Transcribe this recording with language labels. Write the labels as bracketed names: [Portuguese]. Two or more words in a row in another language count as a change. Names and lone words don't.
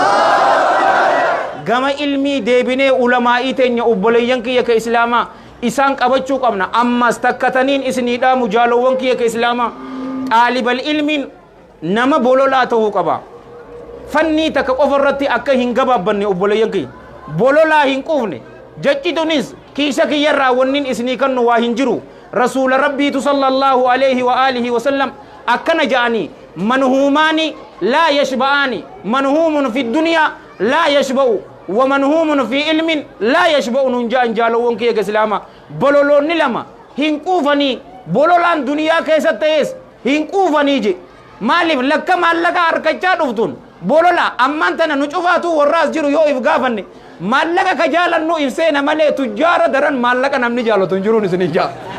[Oromo] gama ilmii deebinee ulamaa'ii teenya obboleeyyan kiyya ka islaamaa isaan qabachuu qabna ammas takkataniin isinii dhaamu jaalowwan kiyya ka islaamaa xaalibal ilmiin nama bololaa ta'uu qaba fannii takka qofa irratti akka hin gabaabbanne obboleeyyan kiyya bololaa hin quufne jechitunis kiisa kiyyarraa wannin isinii kannu waa hin jiru rasuula rabbiitu [Arabic] صلى الله عليه وآله وسلم [Oromo] akkana ja'anii [Arabic] منهومان لا يشبعان منهوم في الدنيا لا يشبع ومنهوم في علم لا يشبع [Oromo] nun ja'an jaalowwan kiyya islaama bololoonni lama hin quufanii bololaan duniyaa keessatti ta'es hin quufanii je maaliif lakka maallaqa harkachaa dhuftun bolola ammaan tana nu cufaatu warraas jiru yoo if gaafanne maallaqa ka jaalannu if seena malee tujjaara daran maallaqa namni jaalatu hin jiruun isin ijaa